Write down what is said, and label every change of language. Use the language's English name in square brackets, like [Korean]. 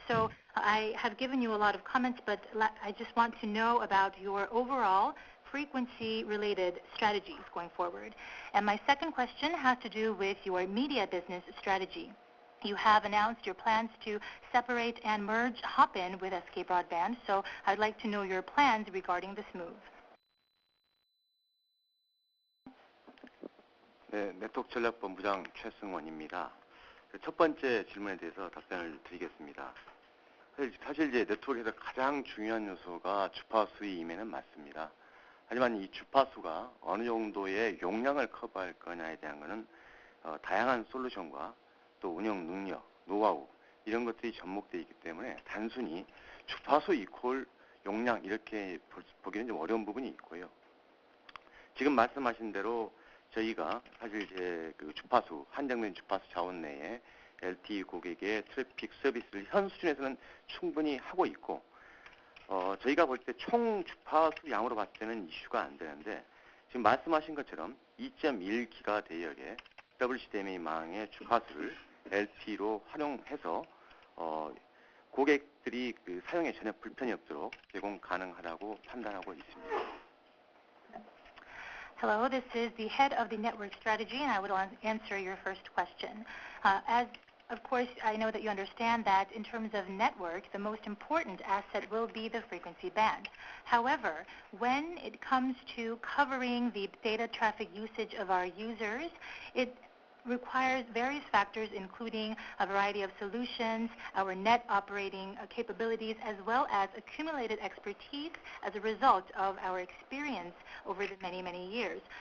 [English] So I have given you a lot of comments, but I just want to know about your overall frequency-related strategies going forward. And my second question has to do with your media business strategy. You have announced your plans to separate and merge Hopin with SK Broadband, so I'd like to know your plans regarding this move. [Korean] 네, 네트워크 전략본부장 최승원입니다. 첫 번째 질문에 대해서 답변을 드리겠습니다. 사실 이제 네트워크에서 가장 중요한 요소가 주파수임에는 맞습니다. 하지만 이 주파수가 어느 정도의 용량을 커버할 거냐에 대한 것은 다양한 솔루션과 또 운영 능력, 노하우 이런 것들이 접목되어 있기 때문에 단순히 주파수 이퀄 용량 이렇게 보기는 좀 어려운 부분이 있고요. 지금 말씀하신 대로 저희가 사실 이제 그 주파수, 한정된 주파수 자원 내에 LTE 고객의 트래픽 서비스를 현 수준에서는 충분히 하고 있고, 저희가 볼 때 총 주파수 양으로 봤을 때는 이슈가 안 되는데, 지금 말씀하신 것처럼 2.1기가 대역의 WCDMA망의 주파수를 LTE로 활용해서 고객들이 그 사용에 전혀 불편이 없도록 제공 가능하다고 판단하고 있습니다. [English] Hello, this is the head of the network strategy, and I would answer your first question. Of course, I know that you understand that in terms of network, the most important asset will be the frequency band. However, when it comes to covering the data traffic usage of our users, it requires various factors, including a variety of solutions, our net operating capabilities, as well as accumulated expertise as a result of our experience over the many, many years.